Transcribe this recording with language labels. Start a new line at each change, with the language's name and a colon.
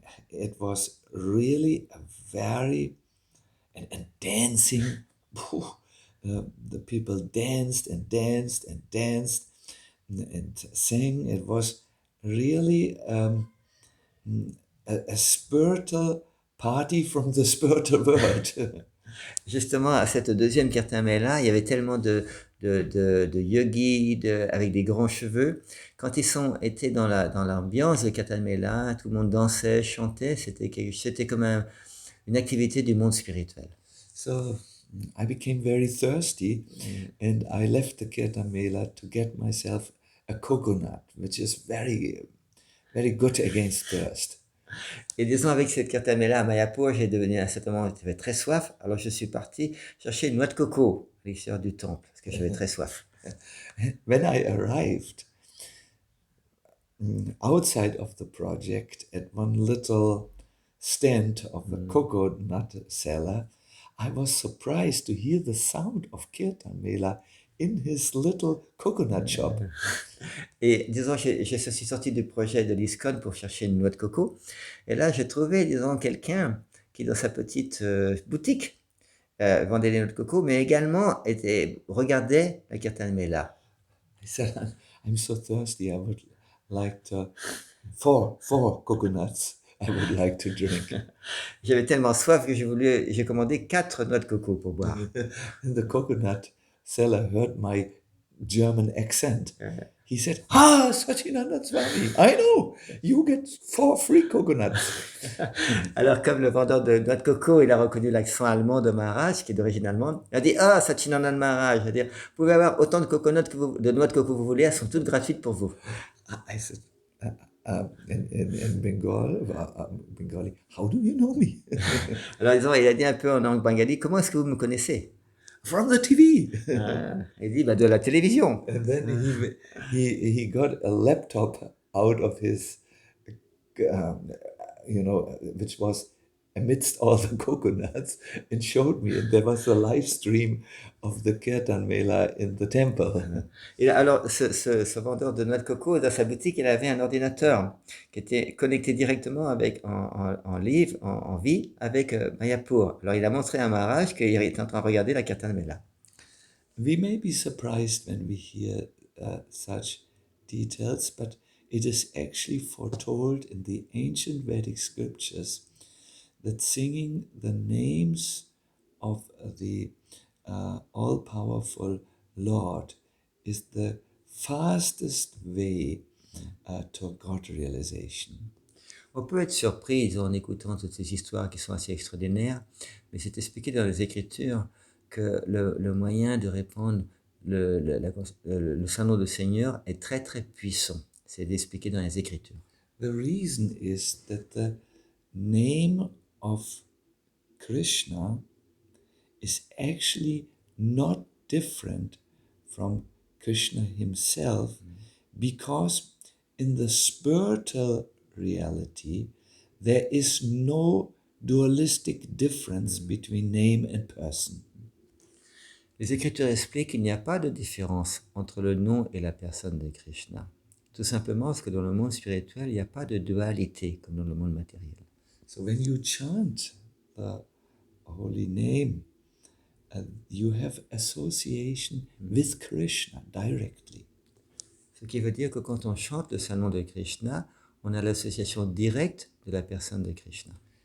English: It was really a very and dancing. The people danced and danced and danced and sang. It was really a spiritual party from the spiritual world.
French: Justement, à cette deuxième kirtan mela, il y avait tellement de yogis avec des grands cheveux. Quand ils étaient dans l'ambiance de kirtan mela, tout le monde dansait, chantait. C'était comme une activité du monde spirituel.
English: So I became very thirsty, and I left the kirtan mela to get myself a coconut, which is very, very good against thirst.
French: Et disons, avec cette kirtan mela à Mayapur, j'ai devenu à un certain moment, j'avais très soif. Alors je suis parti chercher une noix de coco à l'extérieur du temple, parce que j'avais très soif.
English: When I arrived outside of the project at one little stand of a coconut seller, I was surprised to hear the sound of kirtan mela in his little coconut shop.
French: Et disons, je suis sorti du projet de l'ISKCON pour chercher une noix de coco. Et là, j'ai trouvé, disons, quelqu'un qui, dans sa petite boutique, vendait des noix de coco, mais également regardait la kirtan mela.
English: I said, I'm so thirsty, I would like to, four coconuts, I would like to drink.
French: J'avais tellement soif que j'ai commandé 4 noix de coco pour boire.
English: And the coconut seller heard my German accent. He said, Sacinandana Swami, I know, you get 4 free coconuts.
French: Alors, comme le vendeur de noix de coco, il a reconnu l'accent allemand de Maharaj, qui est d'origine allemande, il a dit, Sacinandana Maharaja, c'est-à-dire, vous pouvez avoir autant de noix de coco que vous voulez, elles sont toutes gratuites pour vous.
English: I said, in Bengali, how do you know me?
French: Alors, il a dit un peu en langue bengali, comment est-ce que vous me connaissez?
English: From the TV.
French: Il dit, de la télévision.
English: And then he got a laptop out of his, which was amidst all the coconuts, and showed me. And there was a live stream of the kirtan mela in the temple.
French: Et alors, ce vendeur de noix de coco, dans sa boutique, il avait un ordinateur qui était connecté directement en vie avec Mayapur. Alors, il a montré à Maharaj qu'il était en train de regarder la kirtan mela.
English: We may be surprised when we hear such details, but it is actually foretold in the ancient Vedic scriptures that singing the names of the all-powerful Lord is the fastest way to God realization.
French: On peut être surpris en écoutant toutes ces histoires qui sont assez extraordinaires, mais c'est expliqué dans les Écritures que le moyen de répandre le Saint Nom de Seigneur est très très puissant. C'est expliqué dans les Écritures.
English: The reason is that the name of Krishna is actually not different from Krishna himself, because in the spiritual reality there is no dualistic difference between name and person.
French: Les Écritures expliquent qu'il n'y a pas de différence entre le nom et la personne de Krishna. Tout simplement parce que dans le monde spirituel, il n'y a pas de dualité comme dans le monde matériel.
English: So when you chant the holy name, you have association with Krishna directly.
French: Ce qui veut dire que quand on chante le Saint Nom de Krishna, on a l'association directe de la personne de Krishna.